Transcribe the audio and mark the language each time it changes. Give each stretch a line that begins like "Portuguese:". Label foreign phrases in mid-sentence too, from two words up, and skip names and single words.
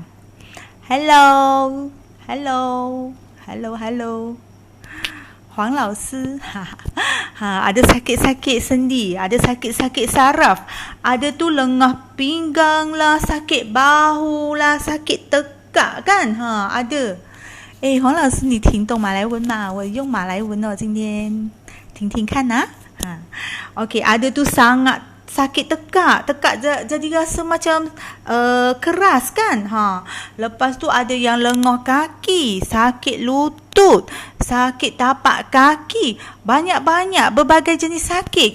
English: Hello. Huang Lao Si.
Malay: Ada sakit-sakit sendi, ada sakit-sakit saraf, ada tu lengah pinggang lah, sakit bahu lah, sakit tekak kan. Ada.
Chinese: 黄老师你听懂马来文吗？我用马来文今天听听看
Malay: OK, ada tu sangat sakit tekak jadi rasa macam keras kan. Lepas tu ada yang lengah kaki, sakit lutut, sakit tapak kaki, banyak-banyak berbagai jenis sakit.